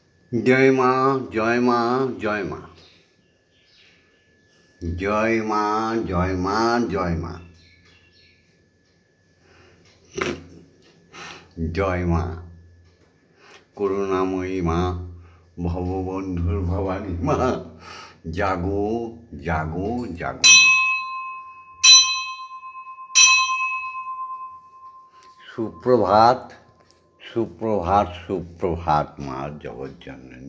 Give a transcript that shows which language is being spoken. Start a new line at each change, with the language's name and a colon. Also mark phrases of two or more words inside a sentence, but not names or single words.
Hindi: जय माँ जय माँ जय माँ जय माँ जय माँ जय माँ जय माँ
Bangla: করুণাময়ী মা ভববন্ধুর ভবানী মা জাগো জাগো জাগো। সুপ্রভাত সুপ্রভাত সুপ্রভাত মা জগজ্জননী।